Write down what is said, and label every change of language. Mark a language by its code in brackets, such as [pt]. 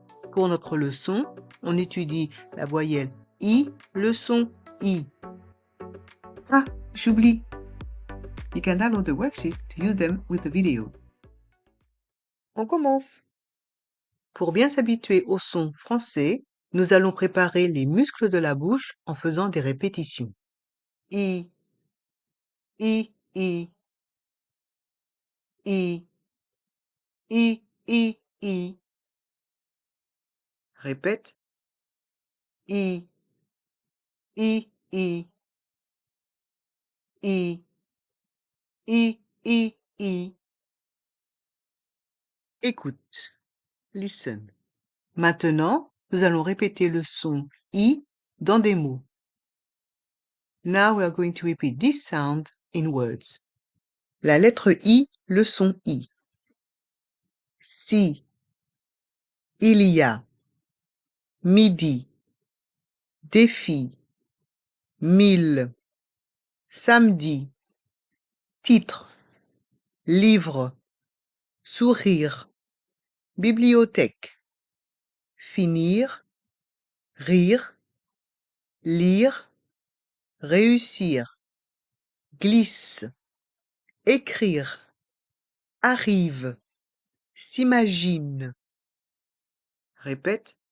[fr] Pour notre leçon, on étudie la voyelle I, le son I. Ah, j'oublie. [en] You can download the worksheet to use them with the video. [fr] On commence. Pour bien s'habituer au son français, nous allons préparer les muscles de la bouche en faisant des répétitions. I, I, I, I, I, I, I. Répète. I, I, I, I, I, I, I. Écoute. [en] Listen. [fr] Maintenant, nous allons répéter le son I dans des mots. [en] Now we are going to repeat this sound in words. [fr] La lettre I, le son I. Si, il y a, midi, défi, mille, samedi, titre, livre, sourire, bibliothèque, finir, rire, lire, réussir, glisse, écrire, arrive, s'imagine. Répète.